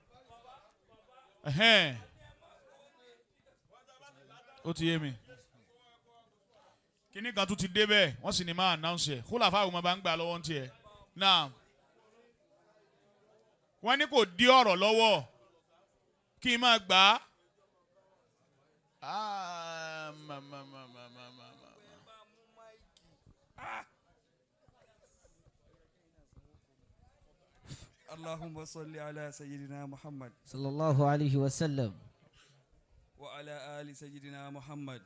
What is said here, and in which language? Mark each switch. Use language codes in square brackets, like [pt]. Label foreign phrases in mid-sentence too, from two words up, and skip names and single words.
[yo] Ó ti yé mi. Kíní kan tún ti dé bẹ́ẹ̀ wọ́n sì ní máa announce ẹ̀ kó làfáà àwọn ọmọ bá ń gbà lọ́wọ́ ń tiẹ̀ náà wọ́n ní kò dí ọ̀rọ̀ lọ́wọ́ kí n máa gbà á. [ar] اللهم صل على سيدنا محمد صلى الله عليه وسلم وعلى آل سيدنا محمد